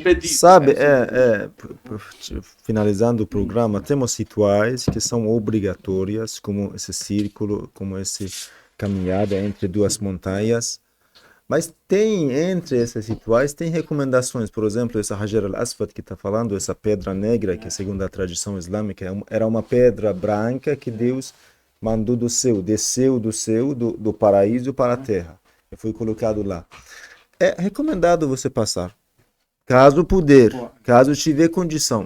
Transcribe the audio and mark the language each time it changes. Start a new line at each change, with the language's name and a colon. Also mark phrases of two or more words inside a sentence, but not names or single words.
Portuguese: Pedido. Sabe, finalizando o programa, temos rituais que são obrigatórias, como esse círculo, como essa caminhada entre duas montanhas. Mas tem, entre esses rituais, tem recomendações. Por exemplo, essa Hajar al-Aswad que está falando, essa pedra negra, que segundo a tradição islâmica era uma pedra branca que Deus mandou do céu, desceu do céu, do paraíso para a terra. E foi colocado lá. É recomendado você passar. Caso puder, caso tiver condição.